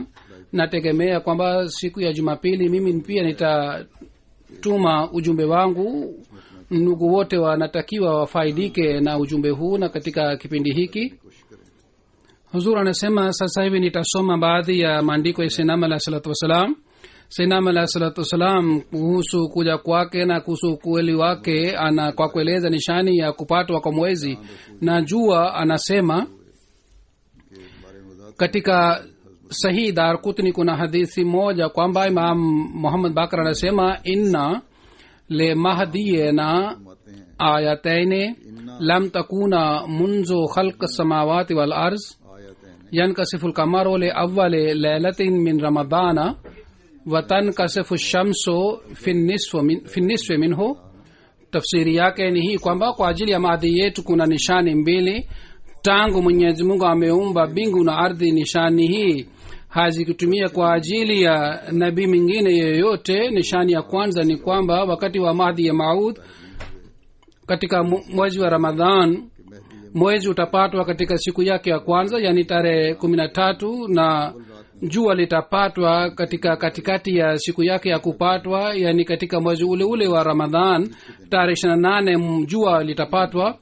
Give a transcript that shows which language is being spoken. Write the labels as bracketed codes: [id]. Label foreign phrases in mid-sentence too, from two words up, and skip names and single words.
[sw] Nategemea kwamba siku ya Jumapili mimi pia nitatuma ujumbe wangu. Ndugu wote wanatakiwa wafaidike na ujumbe huu na katika kipindi hiki. Huzur anasema sasa hivi nitasoma baadhi ya maandiko ya [ar] سيدنا عليه الصلاة والسلام. سيدنا عليه الصلاة والسلام [sw] kuhusu kuja kwake na kuhusu ukweli wake, ana kwa kueleza nishani ya kupatwa kwa mwezi na jua, anasema katika Sahih Darqutni kuna hadithi moja kwamba Imam Muhammad Baqir anasema [ar] إن لمهدينا آيتين لم تكونا منذ خلق السماوات والأرض ينكسف القمر لأول ليلة من رمضان وتنكسف الشمس في النصف منه. [sw] Tafsiri yake ni hii kwamba kwa ajili ya maadhi yetu kuna nishani mbili tangu Mwenyezi Mungu ameumba mbingu na ardhi. Nishani hii hazikutumia kwa ajili ya nabii mwingine yeyote. Nishani ya kwanza ni kwamba wakati wa Mahdi ya Maud katika mwezi wa Ramadhan, mwezi utapatwa katika siku yake ya kwanza, yani tarehe 13, na jua litapatwa katika katikati ya siku yake ya kupatwa, yani katika mwezi ule ule wa Ramadhan tarehe 28 jua litapatwa.